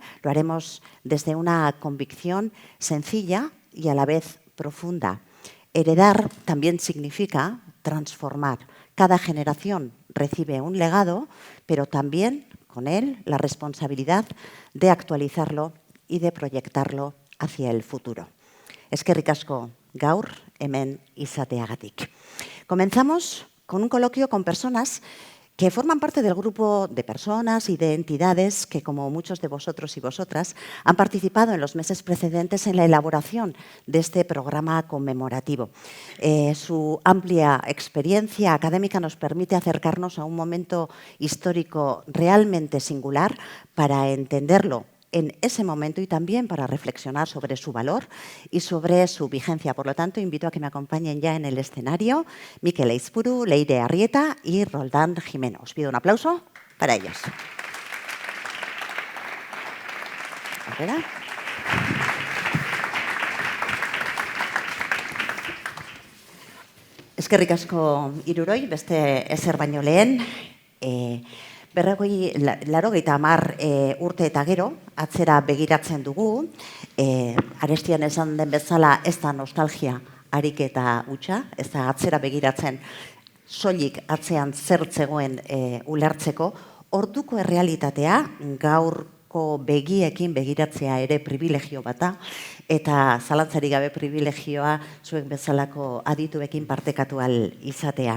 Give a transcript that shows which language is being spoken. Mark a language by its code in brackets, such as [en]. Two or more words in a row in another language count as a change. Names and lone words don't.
[es] Lo haremos desde una convicción sencilla y a la vez profunda. Heredar también significa transformar. Cada generación recibe un legado, pero también con él la responsabilidad de actualizarlo y de proyectarlo hacia el futuro. [eu] Eskerrik asko gaur hemen izateagatik. [es] Comenzamos con un coloquio con personas que forman parte del grupo de personas y de entidades que, como muchos de vosotros y vosotras, han participado en los meses precedentes en la elaboración de este programa conmemorativo. Su amplia experiencia académica nos permite acercarnos a un momento histórico realmente singular para entenderlo en ese momento y también para reflexionar sobre su valor y sobre su vigencia. Por lo tanto, invito a que me acompañen ya en el escenario Mikel Aizpuru, Leire Arrieta y Roldán Jimeno. Os pido un aplauso para ellos. ¿Verdad? [eu] Eskerrik asko hiruroi, beste ezer baino lehen. Laurogeita hamar urte eta gero, atzera begiratzen dugu, arestian esan den bezala ez da nostalgia ariketa hutsa, ez da atzera begiratzen soilik atzean zer zegoen ulertzeko, orduko errealitatea gaurko begiekin begiratzea ere privilegio bata, eta zalantzarik gabe privilegioa zuek bezalako adituekin partekatu ahal izatea.